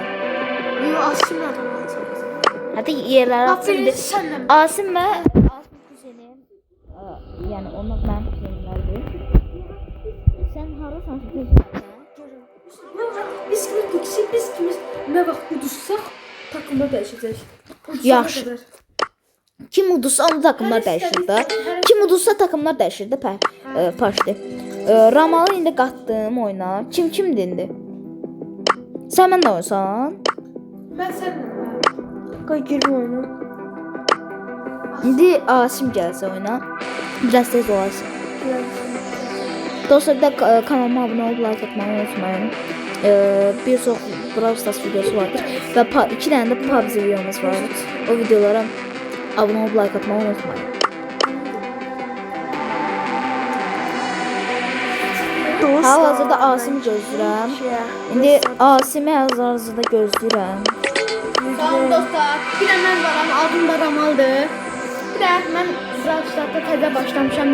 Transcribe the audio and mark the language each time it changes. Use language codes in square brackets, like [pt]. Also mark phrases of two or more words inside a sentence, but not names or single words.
[tr] Yo, açtım. Hadi yerleri açsın. Asim ve Asim kuzenim. Yani onlar benim kuzenimlerdir. [az] Sen haradasan Biz kimiz ne vaxt uduzsaq takımda dəyişəcək. Yaxşı. Kim udursa onu takımlar dəyişir də. Kim udursa takımlar dəyişir də. Paşdı. Ramalı indi qatdım oyuna. Kimdir indi? Sən mənlə oynasan? Mən sənlə. Qoy girim oyuna. İndi Asim gəlsə oyuna. Biraz tez olasın. [tr] Dostlar, bir de kanalıma abone olup like atmayı unutmayın. Bir çox Brawl Stars videosu vardır ve iki tane de PUBG videomuz var. O videolara abone olup like atmayı unutmayın. [az] Hal-hazırda Asim gözləyirəm. İndi Asimi hal-hazırda gözləyirəm. Salam dostlar. Bir də mən varam, adım da Ramaldır. Bir də mən Brawl Stars'da təzə başlamışam.